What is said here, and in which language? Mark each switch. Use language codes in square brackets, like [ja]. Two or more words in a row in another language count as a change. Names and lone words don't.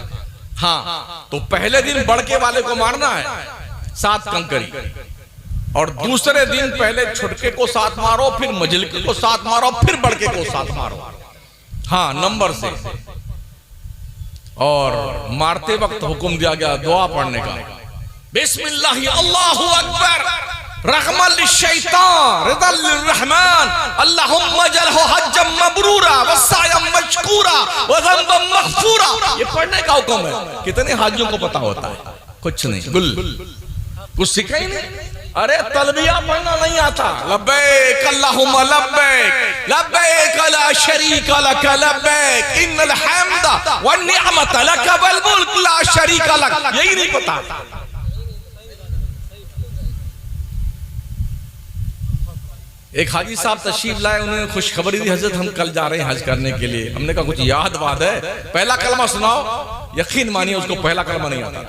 [hi] हाँ, तो पहले दिन बड़के वाले को मारना है 7 कंकरी, और दूसरे दिन पहले छोटके को 7 मारो, फिर मझले को 7 मारो, फिर बड़के को 7 मारो। हाँ, नंबर से। और मारते वक्त हुक्म दिया गया दुआ पढ़ने का, [ar] بسم الله الله أكبر رغماً للشيطان رضاً للرحمن اللهم اجعله حجاً مبروراً وسعياً مشكوراً وذنباً مغفوراً. [hi] ये पढ़ने का हुक्म है। कितने हाजियों को पता होता है? कुछ नहीं, गुल कुछ सीखा ही नहीं। अरे तलबिया पढ़ना नहीं आता। [ar] لبيك اللهم لبيك لبيك لا شريك لك لبيك إن الحمد والنعمة لك والملك لا شريك لك, [hi] यही नहीं पता। एक हाजी साहब तशरीफ लाए, उन्होंने खुशखबरी दी, हजरत हम कल जा रहे हैं हज करने के लिए। हमने कहा कुछ याद वाद है? पहला कलमा सुनाओ। यकीन मानिए उसको पहला कलमा नहीं आता।